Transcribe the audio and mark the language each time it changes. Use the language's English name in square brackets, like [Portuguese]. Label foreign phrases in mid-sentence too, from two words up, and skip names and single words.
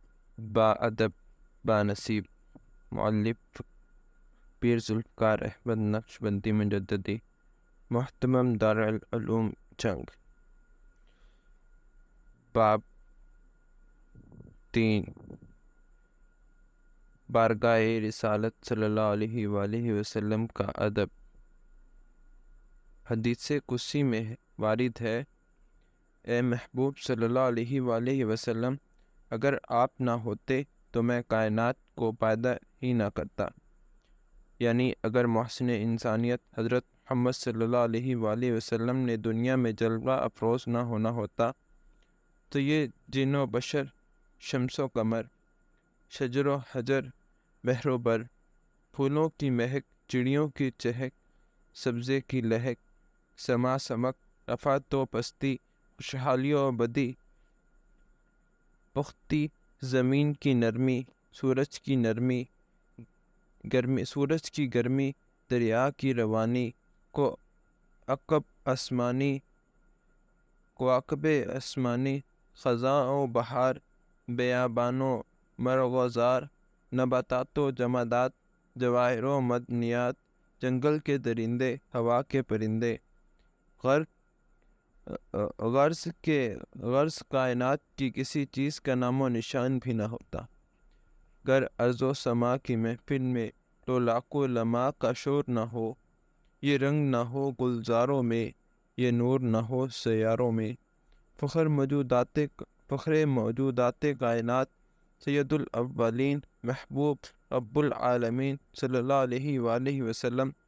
[Urdu] با ادب با نصیب مؤلف پیر ذوالفقار احمد نقشبندی مجددی محتمم دارالعلوم جنگ باب 3 بارگاہ رسالت [Arabic] صلی اللہ علیہ وآلہ وسلم [Urdu] کا ادب۔ حدیث قدسی میں وارد ہے، اے محبوب [Arabic] صلی اللہ علیہ وآلہ وسلم، [Urdu] اگر آپ نہ ہوتے تو میں کائنات کو پیدا ہی نہ کرتا۔ یعنی اگر محسن انسانیت حضرت محمد [Arabic] صلی اللہ علیہ وآلہ وسلم [Urdu] نے دنیا میں جلوہ افروز نہ ہونا ہوتا تو یہ جن و بشر، شمس و قمر، شجر و حجر، بحر و بر، پھولوں کی مہک، چڑیوں کی چہک، سبزے کی لہک، سما سمک، رفعت و پستی، خوشحالی و بدی، پختی، زمین کی نرمی، سورج کی گرمی، دریا کی روانی، کواکب آسمانی، خزاں و بہار، بیابان و مرغ و زار، نباتات و جمادات، جواہر و معدنیات، جنگل کے درندے، ہوا کے پرندے، غرض کائنات کی کسی چیز کا نام و نشان بھی نہ ہوتا۔ گر ارض و سما کی محفل میں تو لاکھوں لمحہ کا شور نہ ہو، یہ رنگ نہ ہو گلزاروں میں، یہ نور نہ ہو سیاروں میں، فخر موجودات کائنات [Arabic] سید الاولین محبوب رب العالمین صلی اللہ علیہ وآلہ وسلم